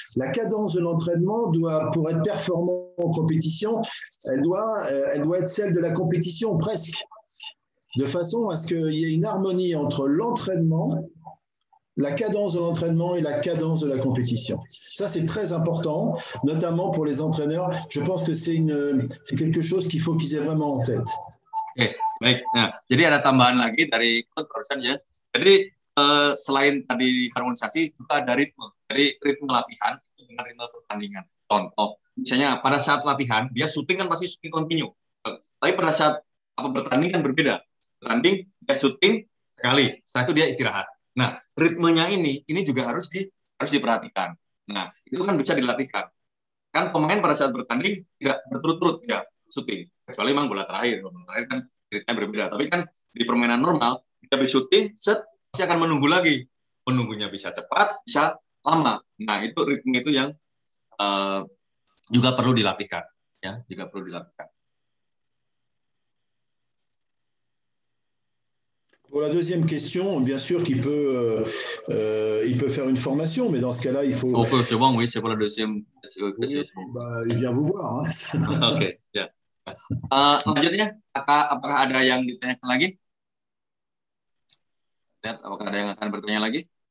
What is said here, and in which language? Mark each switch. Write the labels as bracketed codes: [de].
[fr] La cadence de l'entraînement pour être performant en compétition, elle doit être celle de la compétition presque. De façon à ce qu'il y ait une harmonie entre l'entraînement, la cadence de l'entraînement et la cadence de la compétition. Ça, c'est très important, notamment pour les entraîneurs. Je pense que c'est quelque chose qu'il faut qu'ils aient vraiment en tête. [id] Oke, baik. Nah, jadi ada tambahan lagi dari barusan ya. Jadi selain tadi harmonisasi, juga ada ritme. Jadi ritme latihan dengan ritme pertandingan. Contoh, misalnya pada saat latihan, dia syuting kan pasti syuting continue. Tapi pada saat bertanding kan berbeda. Bertanding, dia syuting sekali, setelah itu dia istirahat. Nah, ritmenya ini juga harus diperhatikan. Nah, itu kan bisa dilatihkan. Kan pemain pada saat bertanding tidak berturut-turut ya syuting, kecuali memang bola terakhir. Bola terakhir kan ritmenya berbeda. Tapi kan di permainan normal, dia habis syuting, pasti akan menunggu lagi. Menunggunya bisa cepat, bisa lama. Nah, itu ritme itu yang juga perlu dilatihkan. Ya, juga perlu dilatihkan. [fr] Pour la deuxième question, bien sûr qu'il peut faire une formation, mais dans ce cas-là, il faut... c'est bon, oui, c'est pour la deuxième question. Il vient vous voir. Hein. [id] Oke, ya. Selanjutnya, apakah ada yang ditanyakan lagi? Lihat, apakah ada yang akan bertanya lagi?